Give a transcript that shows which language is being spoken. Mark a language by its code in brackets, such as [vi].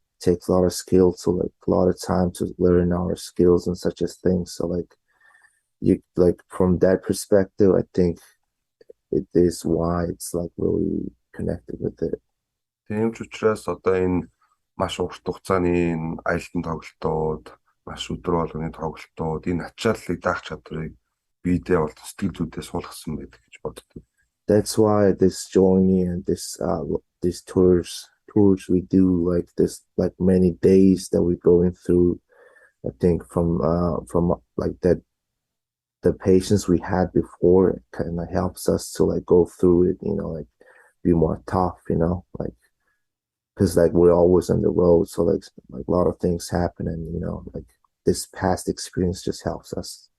[en] Takes a lot of skill to like a lot of time to learn our skills and such as things. So like you like from that perspective, I think it is why it's like really connected with it. [mn] Тийм ч учраас одоо энэ маш урт хугацааны энэ аялалтын тоглолтууд, маш өдөр болгоны тоглолтууд, энэ ачааллыг даах чадварыг биедээ бол сэтгэл зүйдээ суулгасан байдаг гэж боддог. [en] That's why this journey and these tours we do, like this, like many days that we're going through. I think from like that, the patience we had before kind of helps us to like go through it, like be more tough, like because like we're always on the road, so like a lot of things happen, and like this past experience just helps us.